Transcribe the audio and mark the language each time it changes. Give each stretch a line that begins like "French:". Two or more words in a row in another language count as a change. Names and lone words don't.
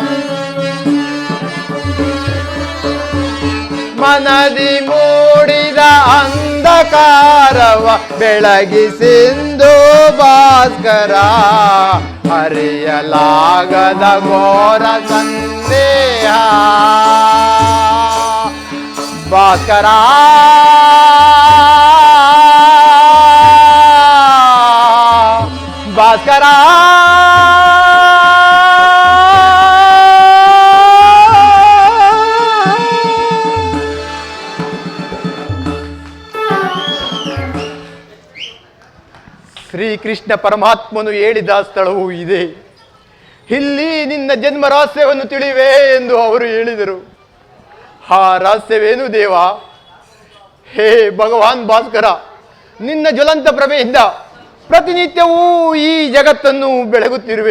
Kannada: ಮನದಿ ಮೂಡಿದ ಅಂಧಕಾರವ ಬೆಳಗಿಸಿಂದು ಭಾಸ್ಕರ ಹರಿಯಲಾಗದ ಘೋರ ಸಂದೇಹ ಭಾಸ್ಕರ ಭಾಸ್ಕರ ಶ್ರೀಕೃಷ್ಣ ಪರಮಾತ್ಮನು ಹೇಳಿದ ಸ್ಥಳವೂ ಇದೆ. ಇಲ್ಲಿ ನಿನ್ನ ಜನ್ಮ ರಹಸ್ಯವನ್ನು ತಿಳಿವೆ ಎಂದು ಅವರು ಹೇಳಿದರು. ಆ ರಹಸ್ಯವೇನು ದೇವ? ಹೇ ಭಗವಾನ್ ಭಾಸ್ಕರ, ನಿನ್ನ ಜ್ವಲಂತ ಪ್ರಭೆಯಿಂದ ಪ್ರತಿನಿತ್ಯವೂ ಈ ಜಗತ್ತನ್ನು ಬೆಳಗುತ್ತಿರುವೆ.